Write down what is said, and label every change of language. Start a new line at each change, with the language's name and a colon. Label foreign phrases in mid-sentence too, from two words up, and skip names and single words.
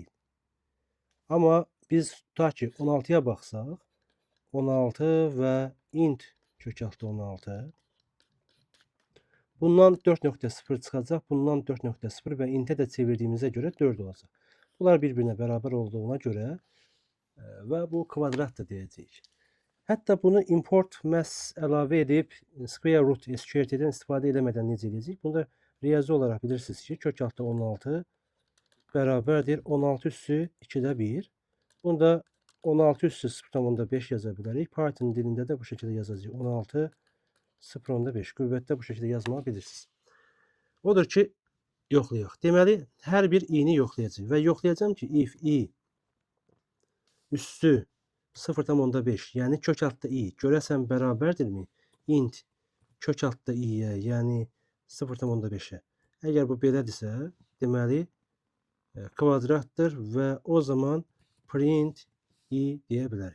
Azerbaijani: Amma biz tutaq ki, 16'ya baxsaq, 16 və int kökaltı 16. Bundan 4.0 çıxacaq, bundan 4.0 və intə də çevirdiyimizə görə 4 olacaq. Bunlar bir-birinə bərabər olduğuna görə və bu kvadratdır deyəcəyik. Hətta bunu import məhz əlavə edib
English: square root
Azerbaijani: SQRT-dən istifadə eləmədən necə edəcəyik? Bunu da riyazi olaraq bilirsiniz ki, kökaltı 16 bərabərdir 16 üssü 2-də 1. Bunu da 16 üssü 0.5 yaza bilərik. Python dilində də bu şəkildə yazacağıq. 16 0.5 qüvvətdə bu şəkildə yazmağı bilirsiniz. Odur ki, yoxlayaq. Deməli, hər bir i-ni yoxlayacaq və yoxlayacağım ki, if i üssü 0.5, yəni kökaltda i görəsən bərabərdirmi? Int kökaltda i-yə, yəni 0.5-ə. Əgər bu belədirsə, deməli kvadratdır və o zaman
English: print i
Azerbaijani: deyə bilərik.